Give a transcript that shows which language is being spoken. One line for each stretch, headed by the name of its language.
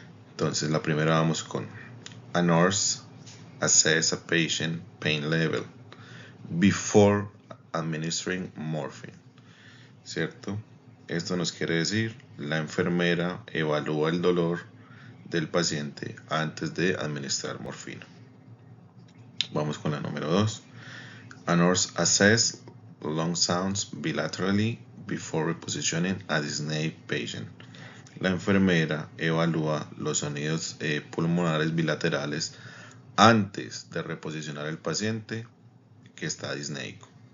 Spanish: Entonces, la primera vamos con:
English: a nurse assess a patient pain level before administering morphine.
Spanish: ¿Cierto? Esto nos quiere decir: la enfermera evalúa el dolor del paciente antes de administrar morfina. Vamos con la número 2.
English: A nurse assess lung sounds bilaterally before repositioning a dyspneic patient.
Spanish: La enfermera evalúa los sonidos pulmonares bilaterales antes de reposicionar al paciente que está disneico.